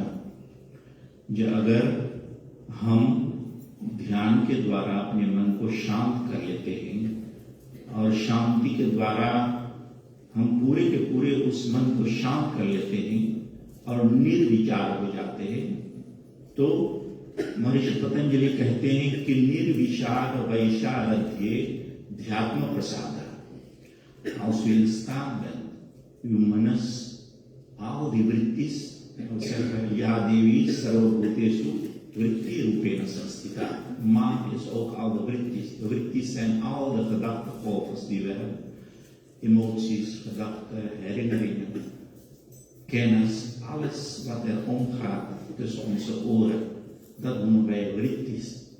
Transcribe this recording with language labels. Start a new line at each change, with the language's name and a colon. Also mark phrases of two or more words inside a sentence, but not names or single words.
Hindi: जो अगर हम ध्यान के द्वारा अपने मन को शांत कर लेते हैं और शांति के द्वारा हम पूरे के पूरे उस मन को शांत कर लेते हैं और निर्विचार हो जाते हैं, तो महर्षि पतंजलि कहते हैं कि निर्विचार वैशारध्य ध्यात्म प्रसाद।
Dutch: Als we in staat zijn uw manus al die vrittis, en zeggen
Sanskrit: जा देवी सर्वभूतेषु वृत्ति रूपेण संस्थिता.
Dutch: Maan is ook al de vrittis. De vrittis zijn al de gedachtegolven die we hebben. Emoties, gedachten, herinneringen, kennis, alles wat er omgaat tussen onze oren. Dat noemen wij vrittis.